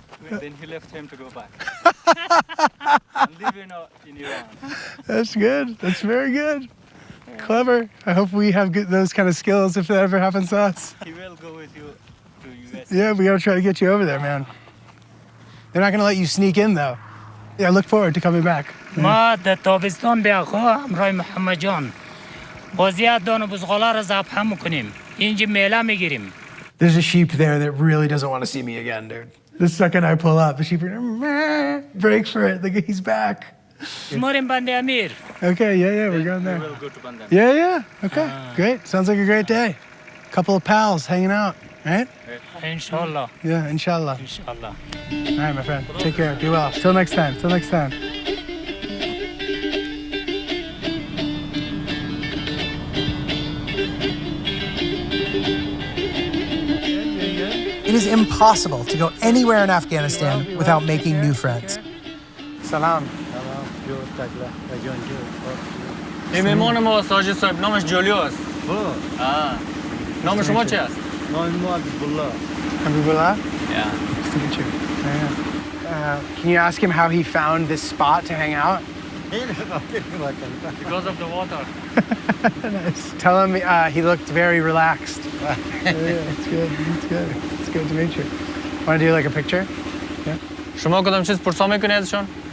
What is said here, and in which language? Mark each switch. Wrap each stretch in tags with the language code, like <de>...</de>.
<en>Then he left him to go back and live in Iran. That's good. That's very good. Yeah. Clever. I hope we have those kind of skills if that ever happens to us. He will go with you to US. Yeah, we gotta try to get you over there, man. They're not gonna let you sneak in, though. Yeah, I look forward to coming back.</en> <fa>ما در تابستان به آقا همراه محمد جان بازی دان بزغالا را ذبح میکنیم اینجا میله میگیریم.</fa> <en>There's a sheep there that really doesn't want to see me again, dude. The second I pull up, the sheep breaks for it. Like he's back.</en> <fa>موریم بنده امیر.</fa> <en>Okay, yeah, we're going there. We will go to Bandar. Yeah, okay, great. Sounds like a great day. Couple of pals hanging out. right?</en> <fa>Inshallah.</fa> <en>Yeah, inshallah.</en> <fa>Inshallah.</fa> <en>All right, my friend. Take care. Be well. Till next time. Till next time. It is impossible to go anywhere in Afghanistan without making new friends.</en> <fa>Salam. این میمان ما ساجد صاحب نامش جولیو است. نام شما چی است؟ نام ما عبدالله.</fa> <en>Abdullah? Yeah. Nice to meet you. Can you ask him how he found this spot to hang out? Because of the water. Nice. Tell him he looked very relaxed. Yeah, it's good. It's good. It's good to meet you. Want to do like a picture? Yeah.</en> <fa>شما کدام چیز پرسا میکنی ازشون؟</fa>